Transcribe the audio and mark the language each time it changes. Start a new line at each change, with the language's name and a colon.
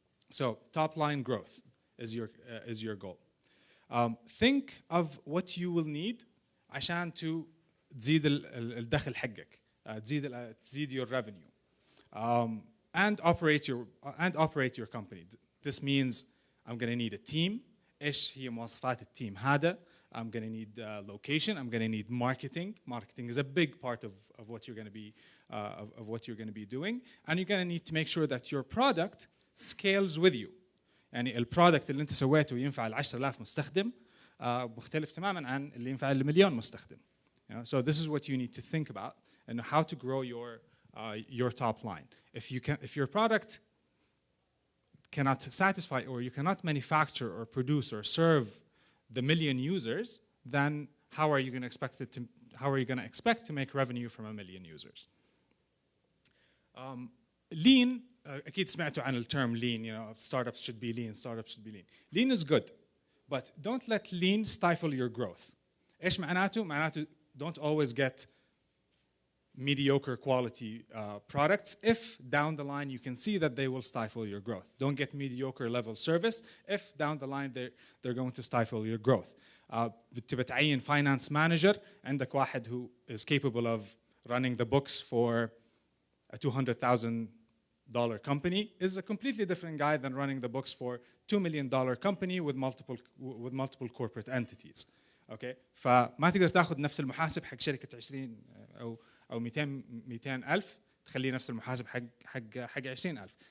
English: So top line growth is your goal. Think of what you will need
Arabic: عشان تزيد الدخل حقك, تزيد
English: your revenue, and operate your company. This means I'm going to need a team.
Arabic: إيش هي مواصفات التيم هذا?
English: I'm going to need location. I'm going to need marketing. Marketing is a big part of what you're going to be doing, and you're going to need to make sure that your product scales with you.
Arabic: يعني البرودكت اللي انت سويته ينفع ل 10,000 مستخدم مختلف تماما عن اللي ينفع لمليون مستخدم.
English: So this is what you need to think about and how to grow your top line. If your product cannot satisfy, or you cannot manufacture or produce or serve the million users, then how are you going to expect to make revenue from a million users? Lean,
Arabic: أكيد سمعتوا عن
English: الterm lean, startups should be lean, Lean is good, but don't let lean stifle your growth.
Arabic: إيش معناته؟ معناته
English: don't always get mediocre quality products if down the line you can see that they will stifle your growth. Don't get mediocre level service if down the line they're going to stifle your growth.
Arabic: تبى تعين
English: finance manager
Arabic: عندك واحد
English: who is capable of running the books for a $200,000 company is a completely different guy than running the books for $2 million company with multiple corporate entities.
Arabic: Okay, فما تقدر تاخذ نفس المحاسب حق شركة 20 أو 200,000 تخليه نفس المحاسب حق 20,000.